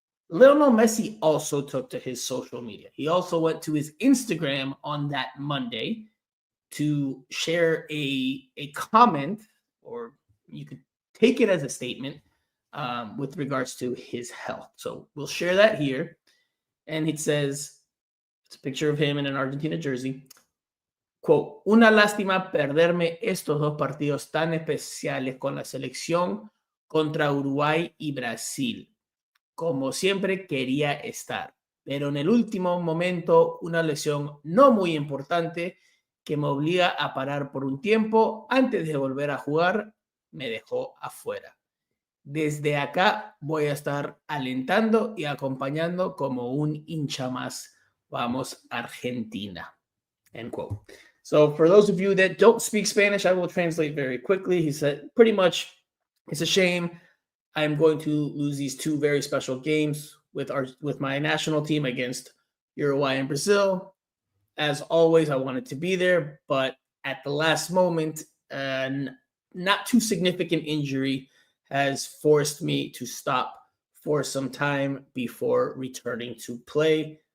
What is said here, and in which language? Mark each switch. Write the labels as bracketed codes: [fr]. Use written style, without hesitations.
[en] Lionel Messi also took to his social media. He also went to his Instagram on that Monday to share a comment, or you could take it as a statement with regards to his health. So we'll share that here. And it says, it's a picture of him in an Argentina jersey. Quote, [es] una lástima perderme estos dos partidos tan especiales con la selección contra Uruguay y Brasil. Como siempre quería estar, pero en el último momento una lesión no muy importante que me obliga a parar por un tiempo antes de volver a jugar me dejó afuera. Desde acá voy a estar alentando y acompañando como un hincha más. Vamos, Argentina. [en] End quote. So for those of you that don't speak Spanish, I will translate very quickly. He said pretty much, it's a shame. I'm going to lose these two very special games with my national team against Uruguay and Brazil. As always, I wanted to be there, but at the last moment, not too significant injury has forced me to stop for some time before returning to play.